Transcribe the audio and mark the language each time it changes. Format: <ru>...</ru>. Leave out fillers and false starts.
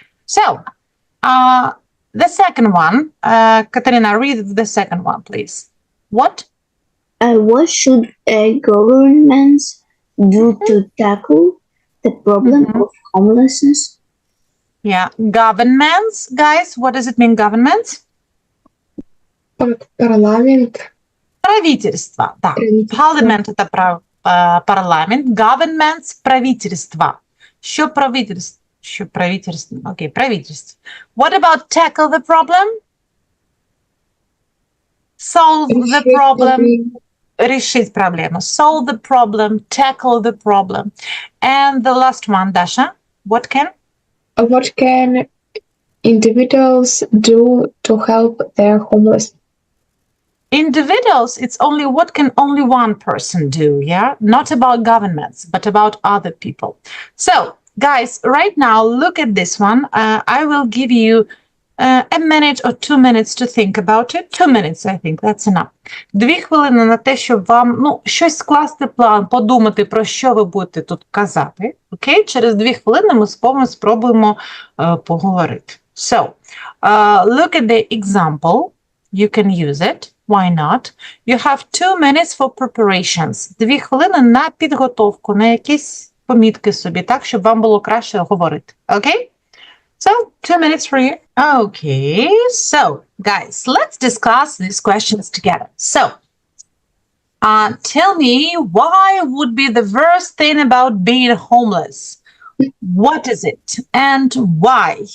<en>So, the second one, Katarina, read the second one, please. What? What should governments do to tackle the problem of homelessness? Yeah, governments, guys. What does it mean, governments?</en> <uk>Парламент.</uk> <ru>Правительство, да. Parliament – это парламент. Governments – правительство.</ru> <uk>Що правительство? Окей, правительство.</uk> <en>What about tackle the problem? Solve the problem.</en> <ru>Решить проблему.</ru> <en>Solve the problem. Tackle the problem. And the last one, Dasha. What can Individuals do to help their homeless? Individuals, it's only what can only one person do, yeah? Not about governments, but about other people. So, guys, right now, look at this one. I will give you a minute or 2 minutes to think about it. 2 minutes, I think, that's enough.</en> <uk>2 хвилини на те, щоб вам, щось скласти план, подумати, про що ви будете тут казати. Окей? Через 2 хвилини ми спробуємо поговорити.</uk> <en>So, look at the example. You can use it. Why not? You have 2 minutes for preparations.</en> <uk>2 хвилини на підготовку, на якісь помітки собі, так, щоб вам було краще говорити.</uk> <en>Okay? So, 2 minutes for you. Okay, so, guys, let's discuss these questions together. So, tell me, why would be the worst thing about being homeless? What is it? And why?</en>